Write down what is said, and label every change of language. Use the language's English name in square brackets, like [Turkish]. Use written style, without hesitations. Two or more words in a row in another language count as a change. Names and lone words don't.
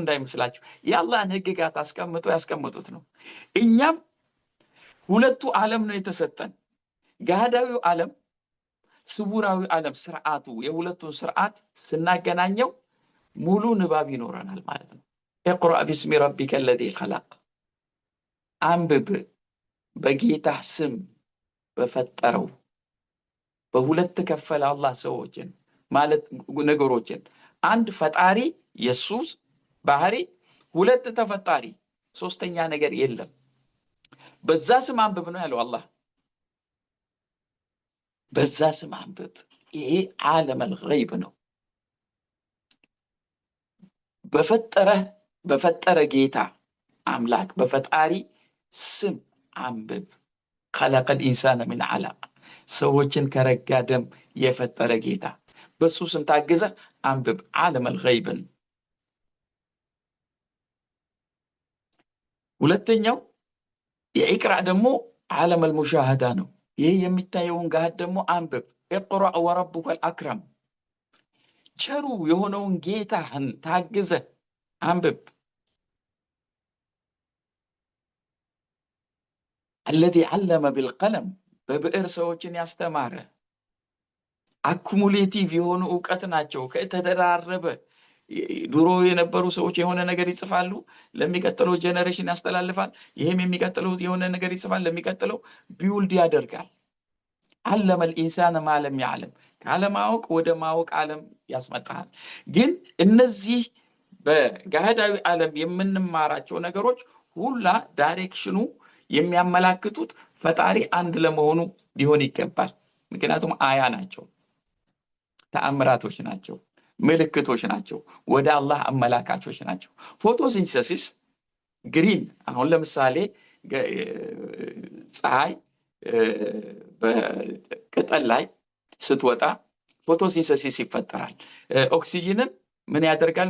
[Amharic] እንዳይመስላችሁ የአላህን ህግጋት አስቀምጠው ያስቀምጡት ነው። እኛም ሁለቱ ዓለም ነው የተሰጠን። ገሃዳዊው ዓለም፣ ስውራዊ ዓለም ስርዓቱ የሁለቱን ስርዓት ስናገናኘው ሙሉ ንባብ ይኖረናል ማለት ነው። [Arabic] اقرأ باسم ربك الذي خلق [Amharic] አንብብ በጌታ ስም በፈጠረው። በሁለት ከፈለ አላህ ሰዎችን ማለት ነገሮችን። አንድ ፈጣሪ ኢየሱስ ባህሪ፣ ሁለት ተፈጣሪ፣ ሶስተኛ ነገር የለም። በዛ ስም አንብብ ነው ያለው አላህ። በዛ ስም አንብብ። ይሄ [Arabic] عالم الغيب [Amharic] ነው። በፈጠረ ጌታ አምላክ በፈጣሪ ስም አንብብ። [Arabic] خلق الإنسان من علق [Amharic] ሰዎችን ከረጋ ደም የፈጠረ ጌታ በሱ ስም ታግዘ አንብብ [Arabic] عالم الغيب። [Amharic] ሁለተኛው የኢቅራ ደግሞ [Arabic] عالم المشاهدة [Amharic] ነው። ይህ የሚታየውን ጋር ደግሞ አንብብ። [Arabic] اقرأ وربك الأكرم [Amharic] ቸሩ የሆነውን ጌታህን ታግዘ አንብብ። [Arabic] الذي علم بالقلم [Amharic] በብዕር ሰዎችን ያስተማረ አኩሙሌቲቭ የሆኑ ዕውቀት ናቸው። ከተደራረበ ድሮ የነበሩ ሰዎች የሆነ ነገር ይጽፋሉ፣ ለሚቀጥለው ጄነሬሽን ያስተላልፋል። ይሄም የሚቀጥለው የሆነ ነገር ይጽፋል፣ ለሚቀጥለው ቢውልድ ያደርጋል። [Arabic] علم الإنسان ما لم يعلم [Amharic] ካለማወቅ ወደ ማወቅ ዓለም ያስመጣል። ግን እነዚህ በጋህዳዊ ዓለም የምንማራቸው ነገሮች ሁላ ዳይሬክሽኑ የሚያመላክቱት ፈጣሪ አንድ ለመሆኑ ሊሆን ይገባል። ምክንያቱም አያ ናቸው፣ ተአምራቶች ናቸው፣ ምልክቶች ናቸው፣ ወደ አላህ አመላካቾች ናቸው። ፎቶሲንተሲስ ግሪን አሁን ለምሳሌ ፀሐይ በቅጠል ላይ ስትወጣ ፎቶሲንተሲስ ይፈጠራል። ኦክሲጅንን ምን ያደርጋሉ?